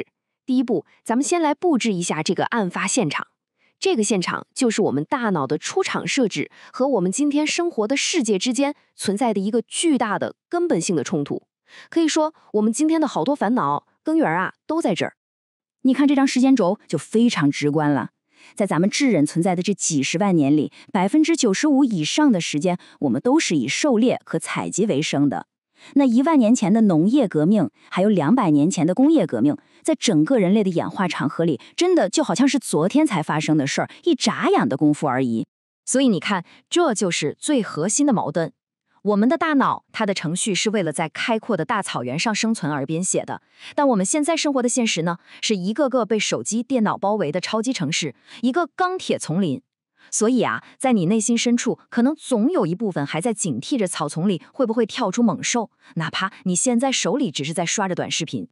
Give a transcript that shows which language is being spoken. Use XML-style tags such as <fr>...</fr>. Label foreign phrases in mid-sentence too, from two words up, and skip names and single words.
<zh>第一步，咱們先來布置一下這個案發現場。這個現場就是我們大腦的出廠設置和我們今天生活的世界之間存在的一個巨大的根本性的衝突。可以說，我們今天的好多煩惱根源啊，都在這兒。你看這張時間軸就非常直觀了。在咱們智人存在的這幾十萬年裡，95%以上的時間，我們都是以狩獵和採集為生的。那10000年前的農業革命，還有200年前的工業革命，在整個人類的演化長河裡，真的就好像是昨天才發生的事兒，一眨眼的功夫而已。所以你看，這就是最核心的矛盾。我們的大腦，它的程序是為了在開闊的大草原上生存而編寫的，但我們現在生活的現實呢，是一個個被手機、電腦包圍的超級城市，一個鋼鐵叢林。所以啊，在你內心深處，可能總有一部分還在警惕着草叢裡會不會跳出猛獸，哪怕你現在手裡只是在刷着短視頻。</zh>